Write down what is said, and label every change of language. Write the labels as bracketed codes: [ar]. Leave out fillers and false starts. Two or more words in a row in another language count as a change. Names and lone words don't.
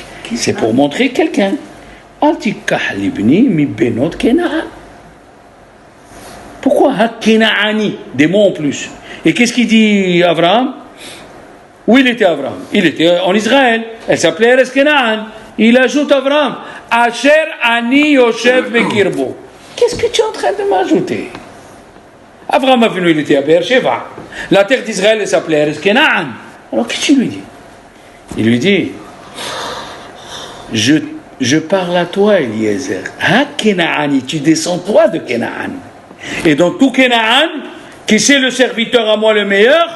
[fr] C'est pour montrer quelqu'un. [he] אל תקח לבני מבנות כנען. [fr] Pourquoi ha Kenaani? Des mots en plus. Et qu'est-ce qu'il dit Avraham? Où il était Avraham? Il était en Israël. Elle s'appelait Eretz Kenaan. Il ajoute Avraham, [he] אשר אני יושב בקרבו. [fr] Qu'est-ce que tu es en train de m'ajouter? Avraham a venu, il était à Beersheba. La terre d'Israël s'appelait Eretz Kenaan. Alors qu'est-ce que tu lui dis? Il lui dit, je parle à toi, Eliezer. Ha Kenaani, tu descends toi de Kenaan. Et dans tout Kenaan, qui c'est le serviteur à moi le meilleur?